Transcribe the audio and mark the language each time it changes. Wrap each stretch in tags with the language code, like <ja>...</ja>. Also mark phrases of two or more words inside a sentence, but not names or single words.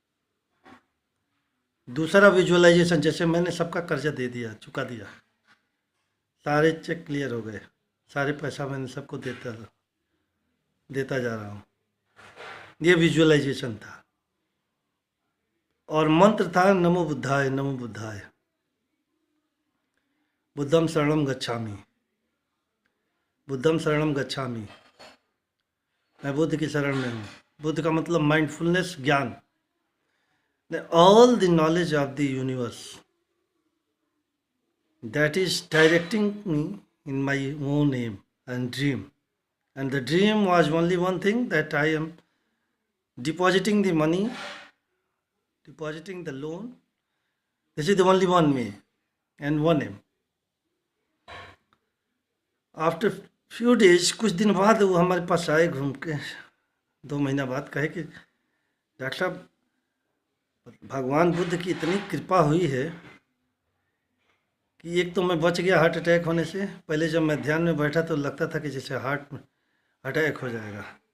<hi>दूसरा विजुअलाइजेशन, जैसे मैंने सबका कर्जा दे दिया, चुका दिया, सारे</hi> <en>cheque clear</en> <hi>हो गए, सारे पैसा मैंने सबको देता जा रहा हूँ, ये विजुअलाइजेशन था। और मंत्र था</hi> <pi>नमो बुद्धाय, नमो बुद्धाय, बुद्धम शरणम गच्छामि, बुद्धम शरणम गच्छामि।</pi> <hi>मैं बुद्ध की शरण में हूँ। बुद्ध का मतलब माइंडफुलनेस, ज्ञान,</hi> <en>all the knowledge of the universe that is directing me in my own aim and dream. And the dream was only one thing, that I am depositing the money, depositing the loan. This is the only one way and one aim. After few days,</en> <hi>कुछ दिन बाद वो हमारे पास आए घूम के, 2 महीना बाद, कहे कि डॉक्टर साहब, भगवान बुद्ध की इतनी कृपा हुई है कि एक तो मैं बच गया</hi> <en>heart attack</en> <hi>होने से। पहले जब मैं ध्यान में बैठा तो लगता था कि जैसे</hi> <en>heart attack</en> <hi>हो जाएगा।</hi>